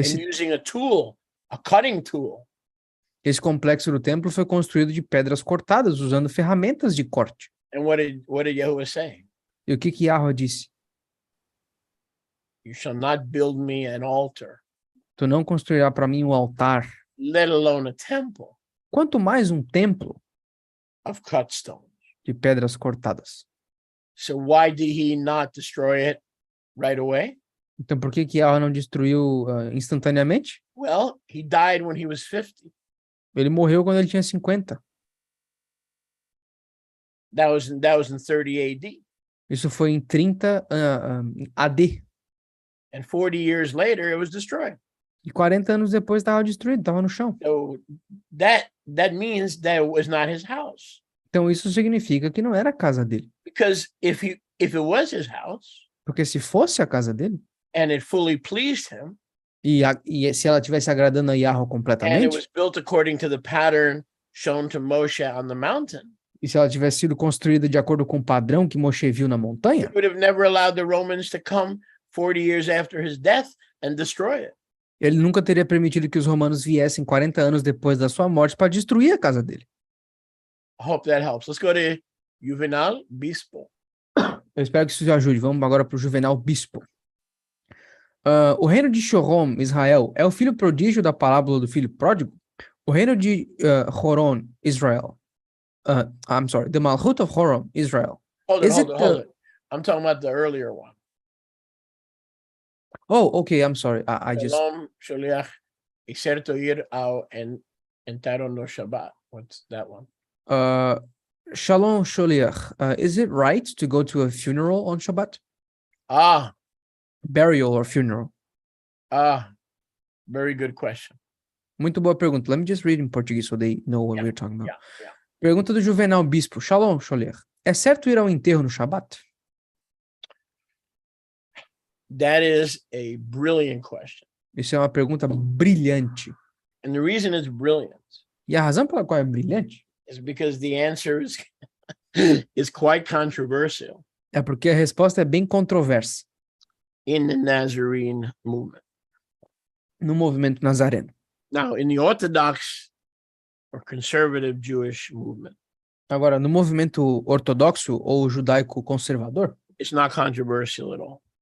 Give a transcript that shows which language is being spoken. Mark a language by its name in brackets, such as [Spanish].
[Portuguese] Esse, [English] using a tool, a cutting tool. [Portuguese] esse complexo do templo foi construído de pedras cortadas, usando ferramentas de corte. [English] And what did Yahuwah say? [Portuguese] E o que Yahweh disse? [English] You shall not build me an altar, [Portuguese] Tu não construirá para mim um altar, [English] let alone a temple [Portuguese] quanto mais um templo [English] of cut stones. [Portuguese] de pedras cortadas. [English] So why did he not destroy it right away? [Portuguese] Então por que Yahweh não destruiu instantaneamente? [English] Well, he died when he was 50. [Portuguese] Ele morreu quando ele tinha 50. [English] That was in 30 AD. [Portuguese] Isso foi em 30 AD. [English] And 40 years later, it was destroyed. [Portuguese] E 40 anos depois estava destruído, estava no chão. [English] So that means that it was not his house. [Portuguese] Então isso significa que não era a casa dele. [English] Because if it was his house [Portuguese] Porque se fosse a casa dele, [English] and it fully pleased him, [Portuguese] e se ela estivesse agradando a Yahweh [English] and it [Portuguese] completamente, [English] was built according to the pattern shown to Moshe on the mountain, [Portuguese] e se ela tivesse sido construída de acordo com o padrão que Moshe viu na montanha, [English] he would have never allowed the Romans to come 40 years after his death and destroy it. [Portuguese] ele nunca teria permitido que os romanos viessem 40 anos depois da sua morte para destruir a casa dele. [English] I hope that helps. Let's go to Juvenal Bispo. [Portuguese] Eu espero que isso te ajude. Vamos agora para o Juvenal Bispo. O reino de Chorom, Israel, é o filho prodígio da parábola do filho pródigo? O reino de Horon, Israel. [English] The Malchut of Horon, Israel. Hold Is it. it I'm talking about the earlier one. Oh, okay, I'm sorry. I just... [Portuguese] Shalom, Sholiach, exerto ir ao entaro no Shabbat. [English] What's that one? [Hebrew] Shalom Sholiach. [English] Is it right to go to a funeral on Shabbat? Burial or funeral? Very good question. [Portuguese] Muito boa pergunta. [English] Let me just read in Portuguese so they know what we're talking about. Yeah. [Portuguese] Pergunta do Juvenal Bispo. Shalom Sholiach. É certo ir ao enterro no Shabbat? [English] That is a brilliant question. [Portuguese] Isso é uma pergunta brilhante. [English] And the reason it's brilliant [Portuguese] E a razão pela qual é brilhante [English] is because the answer is quite controversial [Portuguese] é porque a resposta é bem controversa [English] in the Nazarene movement. [Portuguese] no movimento nazareno. [English] Now, in the Orthodox or conservative Jewish movement, [Portuguese] Agora, no movimento ortodoxo ou judaico conservador, [English] it's not controversial at all.